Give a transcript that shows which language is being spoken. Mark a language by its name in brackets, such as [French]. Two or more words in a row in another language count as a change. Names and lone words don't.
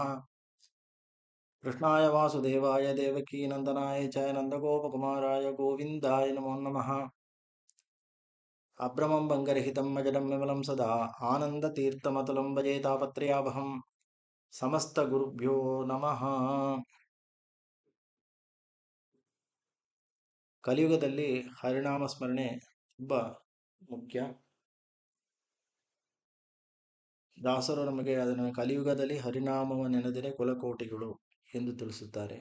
[Sanskrit] ಕೃಷ್ಣಾಯ ವಾಸುದೇವಾಯ ದೇವಕೀ ನಂದನಾಯ ಚ ನಂದಗೋಪಕುಮಾರಾಯ ಗೋವಿಂದಾಯ ನಮೋ ನಮಃ. ಅಭ್ರಮಂ ಭಂಗರಹಿತಂ ಅಜಡಂ ವಿಮಲಂ ಸದಾ ಆನಂದತೀರ್ಥಮತುಲಂ ಭಜೆ ತಾಪತ್ರಯಾವಹಂ. ಸಮಸ್ತ ಗುರುಭ್ಯೋ ನಮಃ. [Kannada] ಕಲಿಯುಗದಲ್ಲಿ ಹರಿನಾಮ ಸ್ಮರಣೆ ತುಂಬ ಮುಖ್ಯ. ದಾಸರು ನಮಗೆ ಅದನ್ನು ಕಲಿಯುಗದಲ್ಲಿ ಹರಿನಾಮವ ನೆನೆದರೆ ಕುಲಕೋಟಿಗಳು ಎಂದು ತಿಳಿಸುತ್ತಾರೆ.